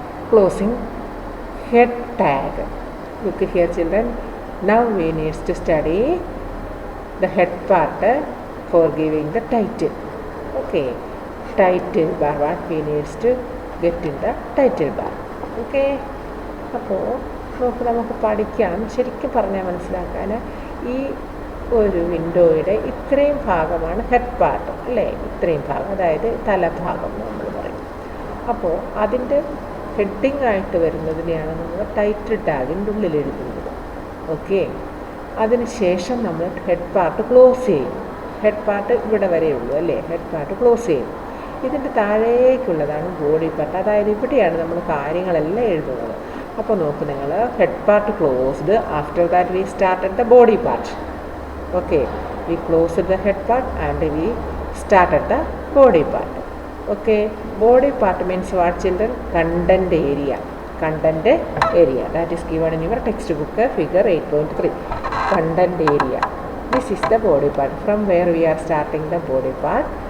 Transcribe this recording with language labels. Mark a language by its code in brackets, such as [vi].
[en] Closing head tag. Look here children, now we need to study the head part for giving the title. Okay, title bar, what we need to get in the title bar. [ml] Okay, അപ്പോൾ നമുക്ക് പഠിക്കാം. ശരിക്കും പറഞ്ഞാൽ മനസ്സിലാക്കാൻ ഈ ഒരു വിൻഡോയുടെ ഇത്രയും ഭാഗമാണ് ഹെഡ് പാർട്ട് അല്ലേ? ഇത്രയും ഭാഗം, അതായത് തലഭാഗം നമ്മൾ പറയും. അപ്പോൾ അതിൻ്റെ ഹെഡിങ് ആയിട്ട് വരുന്നതിനെയാണ് നമ്മൾ ടൈറ്റിൽ ടാഗിൻ്റെ ഉള്ളിൽ എഴുതുന്നത്. ഓക്കെ, അതിനുശേഷം നമ്മൾ ഹെഡ് പാർട്ട് ക്ലോസ് ചെയ്യും. ഹെഡ് പാർട്ട് ഇവിടെ വരെയുള്ളൂ അല്ലേ? ഹെഡ് പാർട്ട് ക്ലോസ് ചെയ്യും. ഇതിൻ്റെ താഴേക്കുള്ളതാണ് ബോഡി പാർട്ട്, അതായത് ഇവിടെയാണ് നമ്മൾ കാര്യങ്ങളെല്ലാം എഴുതുന്നത്. അപ്പോൾ നോക്ക് നിങ്ങൾ, [en] Head part closed. After that we started the body part. Okay, we closed the head part and we started the body part. Okay, body part means what children? Content area. Content area, that is given in your textbook figure 8.3. Content area, this is the body part, from where we are starting the body part.